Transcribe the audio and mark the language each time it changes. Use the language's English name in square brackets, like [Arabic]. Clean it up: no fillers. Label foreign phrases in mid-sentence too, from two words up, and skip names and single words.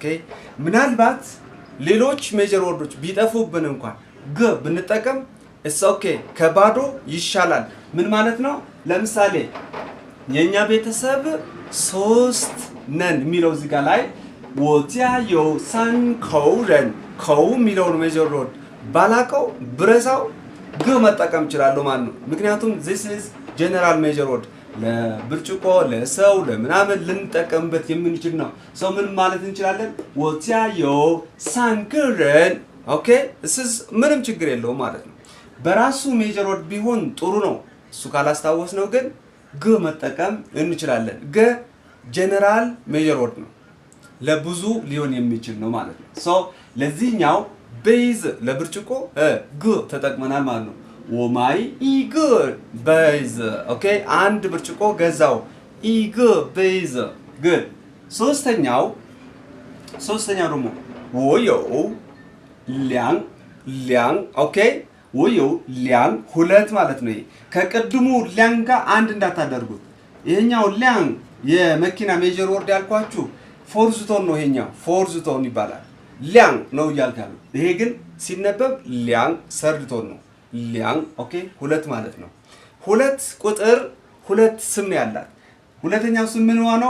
[Amharic] ምናልባት ሌሎች [English] measure words [Amharic] ቢጠፉብን እንኳን ግ ብንጠቀም እስ ኦኬ ከባዶ ይሻላል። ምን ማለት ነው? ለምሳሌ የኛ ቤተሰብ 3 ነን የሚለው እዚህ ጋር ላይ [Chinese] 我家有三口人 [Amharic] ከው የሚለውን [English] measure word [Amharic] ባላቀው ብረሳው ግ መጠቀም እችላለሁ ማለት ነው። ምክንያቱም [English] this is general measure word [Amharic] ለብርጭቆ ለሰው ለምናምን ልንጠቀምበት የምንችል ነው። ሰው ምን ማለት እንችላለን? [Chinese] 我家有3个人 [Amharic] ኦኬ እስስ ምንም ችግር የለውም ማለት ነው። በራሱ [English] measure word [Amharic] ቢሆን ጥሩ ነው። እሱ ካላስታወስ ነው ግን ግ መጠቀም እንችላለን። ግ [English] general measure word [Amharic] ነው። ለብዙ ሊሆን የሚችል ነው ማለት ነው። ሶ ለዚህኛው ቤዝ ለብርጭቆ ግ ተጠቅመናል ማለት ነው። [Chinese] 我买一个杯子 [Amharic] ኦኬ አንድ ብርጭቆ ገዛው [Chinese] 一个杯子 [Amharic] good ሶስተኛው ደግሞ [Chinese] 我有 [Amharic] 两 ኦኬ [Chinese] 我有两 [Amharic] ሁለት ማለት ነው። ከቀድሙ ሊያን ጋር አንድ እንዳታደርጉት። ይሄኛው ሊያን የመኪና [English] measure word [Amharic] ያልኳችሁ [English] fourth tone [Amharic] ነው። ይሄኛው [English] fourth tone [Amharic] ይባላል። ሊያን ነው እያልካሉ። ይሄ ግን ሲነበብ ሊያን [English] third tone [Amharic] ነው። ሊያን ኦኬ ሁለት ማለት ነው። ሁለት ቁጥር ሁለት ስም ነው ያላት። ሁለተኛው ስም ምን ነው?